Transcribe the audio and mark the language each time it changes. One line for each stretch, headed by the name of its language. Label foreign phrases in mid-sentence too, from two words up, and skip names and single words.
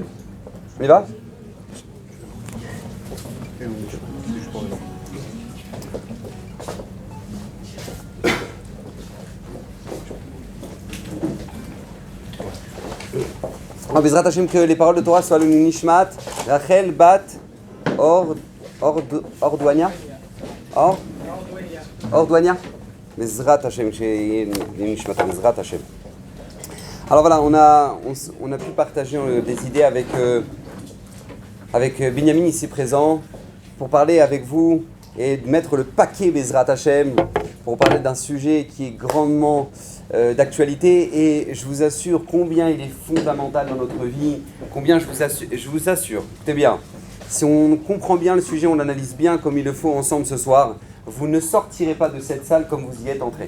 French: On y va?
Hebrew: בעזרת השם,
French: que les paroles de Torah soient le Nishmat, Rachel Bat Ordouania.
Hebrew: בעזרת השם נשמת בעזרת השם.
French: Alors voilà, on a pu partager des idées avec Binyamin ici présent pour parler avec vous et de mettre le paquet
Hebrew: בעזרת השם
French: pour parler d'un sujet qui est grandement d'actualité et je vous assure combien il est fondamental dans notre vie, combien je vous assure, écoutez bien, si on comprend bien le sujet, on l'analyse bien comme il le faut ensemble ce soir, vous ne sortirez pas de cette salle comme vous y êtes entré.